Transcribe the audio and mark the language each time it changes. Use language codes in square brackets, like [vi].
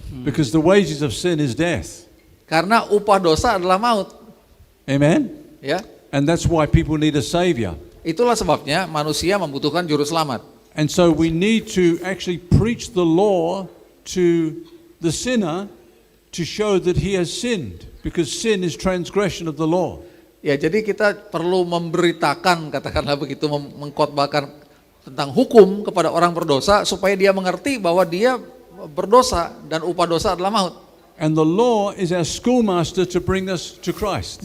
[en] Because the wages of sin is death. [id] Karena upah dosa adalah maut. [en] Amen. [id] Ya. [en] And that's why people need a Savior. [id] Itulah sebabnya manusia membutuhkan juru selamat. [en] And so we need to actually preach the law to the sinner to show that he has sinned. Because sin is transgression of the law. [id] Ya, jadi kita perlu memberitakan, katakanlah begitu, mengkhotbahkan tentang hukum kepada orang berdosa supaya dia mengerti bahwa dia berdosa dan upah dosa adalah maut. [en] And the law is our schoolmaster to bring us to Christ.